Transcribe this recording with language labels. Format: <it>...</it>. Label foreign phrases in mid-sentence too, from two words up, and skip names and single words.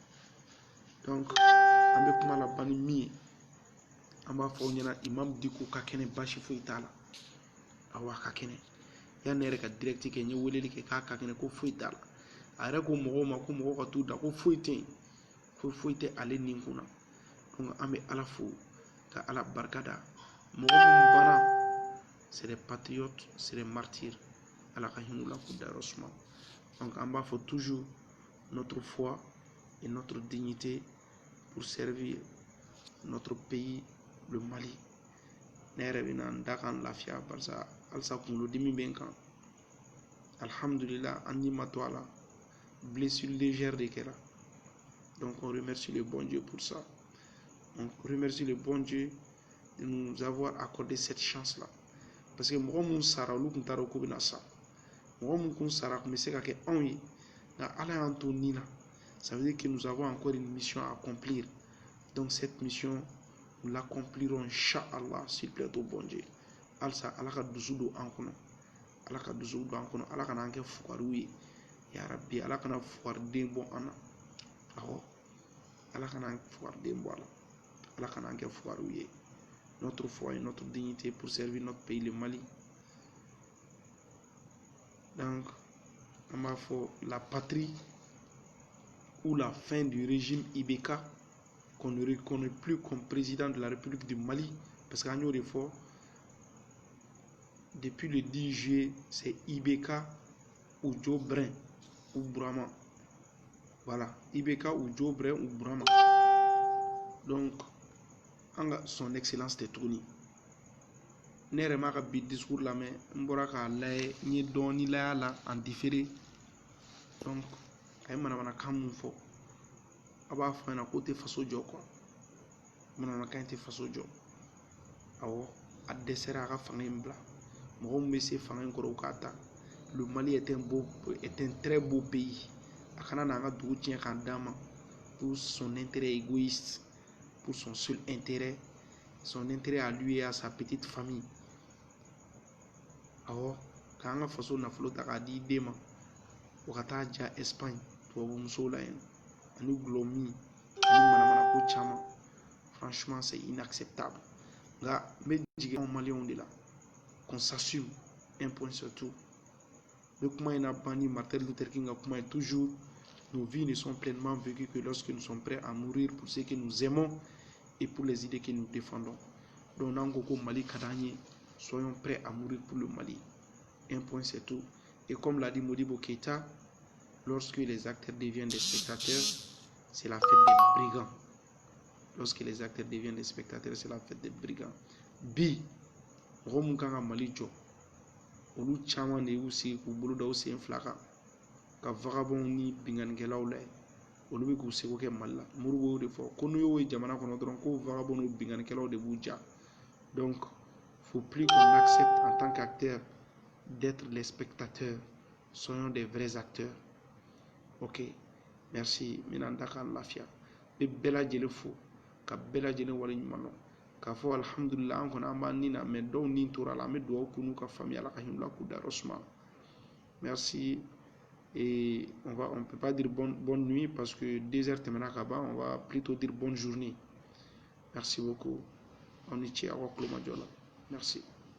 <bm>donc an bɛ kuma laban ni min ye an b'a fɔ aw ɲɛna imam Diko ka kɛnɛ basi foyi t'a la awa ka kɛnɛ yanni ne yɛrɛ ka direct kɛ n ye weleli kɛ k'a ka kɛnɛ ko foyi t'a la a yɛrɛ ko mɔgɔw ma ko mɔgɔw ka t'u da ko foyi tɛ yen ko foyi tɛ ale ni kun na donc an bɛ ala fo ka ala barika da mɔgɔ minnu banna</bm> <fr>c'est des patriotes c'est des martyrs</fr> <bm>ala ka hin'u la k'u dayɔrɔ suma donc an b'a fɔ</bm> <fr>toujours notre foi et notre dignité pour servir notre pays le Mali</fr> <bm>ne yɛrɛ bɛ na n da kan lafiya barisa halisa kunkolodimi bɛ n kan alhamdulillah an ni ma to a la</bm> <fr>blessure légère</fr> <bm>de kɛra</bm> <fr>donc on remercie le bon Dieu pour ça on remercie le bon Dieu de nous avoir accordé cette chance là parce que</fr> <bm>mɔgɔ mun sara olu tun t'a dɔn k'u bɛna sa mɔgɔ mun kun sara tun bɛ se ka kɛ anw ye nka ala y'an to nin na</bm> <fr>ça veut dire que nous avons encore une mission à accomplir donc cette mission nous l'accomplirons inchallah s'il plaît au bon Dieu</fr> <bm>halisa ala ka dusu don an kɔnɔ ala ka dusu don an kɔnɔ ala kana an kɛ fugariw ye</bm> <ar>ya rabbi</ar> <bm>ala kana fugariden bɔ an na awɔ ala kana an fugariden bɔ a la ala kana an kɛ fugariw ye</bm> <fr>notre foi et notre dignité pour servir notre pays le Mali donc on</fr> <bm>b'a fɔ</bm> <fr>la patrie ou la fin du régime IBK qu'on ne reconnaît plus comme président de la République du Mali parce qu'en y fois depuis le 10 juillet c'est IBK ou Joe Brin ou Brahma voilà IBK ou Joe Brin ou Brahma donc son excellence de Tony</fr> <bm>ne yɛrɛ m'a ka bi</bm> <fr>discours</fr> <bm>lamɛn n bɔra k'a lajɛ n ye dɔɔni layɛ la</bm> <fr>en différé</fr> <bm>donc a ye manamanakan mun fɔ a b'a fɔ ɲɛna k'o tɛ faso jɔ quoi manamanakan tɛ faso jɔ awɔ a dɛsɛra a ka fanga in bila mɔgɔ min bɛ se fanga in kɔrɔ u k'a ta</bm> <fr>le Mali est un très beau pays</fr> <bm>a kana n'an ka dugu tiɲɛ k'a d'a ma</bm> <fr>pour son intérêt égoïste pour son seul intérêt son intérêt à lui et à sa petite famille</fr> <bm>awɔ k'an ka faso nafolo ta k'a di den ma o ka taa ja Espagne tubabu musow la yen ani gulɔ min ani manamana ko caman</bm> <fr>franchement c'est inacceptable</fr> <bm>nka n bɛ jigin anw maliyɛnw de la</bm> <fr>qu'on s'assume un point surtout</fr> <bm>n bɛ kuma in na ban ni Martin Luther King ka kuma ye</bm> <fr>toujours nos vies ne sont pleinement vécues que lorsque nous sommes prêts à mourir pour ce que nous aimons et pour les idées que nous défendons donc</fr> <bm>n'an ko ko Mali ka d'an ye</bm> <fr>soyons prêts à mourir pour le Mali un point c'est tout et comme l'a dit Modibo Keyita lorsque les acteurs deviennent des spectateurs c'est la fête des brigands lorsque les acteurs deviennent des spectateurs c'est la fête des brigands</fr> <bm>bi mɔgɔ mun kan ka Mali jɔ olu caman de y'u sigi k'u bolo da u sen fila kan ka vagabond ni binganikɛlaw layɛ olu bɛ k'u seko kɛ Mali la Modibo y'o de fɔ ko n'u y'o ye jamana kɔnɔ dɔrɔn ko vagabond ni binganikɛlaw de b'u ja</bm> <fr>donc faut plus qu'on accepte en tant qu'acteur d'être les spectateurs soyons des vrais acteurs ok merci</fr> <bm>n bɛna n da kan lafiya n bɛ bɛɛ lajɛlen fo ka bɛɛ lajɛlen waleɲuman dɔn k'a fɔ alhamdulillah an kɔni an b'an ni na mais dɔw ni tora la an bɛ dugawu k'u n'u ka famille ala ka hinɛ u la k'u dayɔrɔ suma</bm> <fr>merci et on peut pas dire bonne nuit parce que</fr> <bm>2 heures tɛmɛna ka ban</bm> <fr>on va plutôt dire bonne journée merci beaucoup</fr> <bm>on ni ce aw ka tulo majɔ la merci</bm>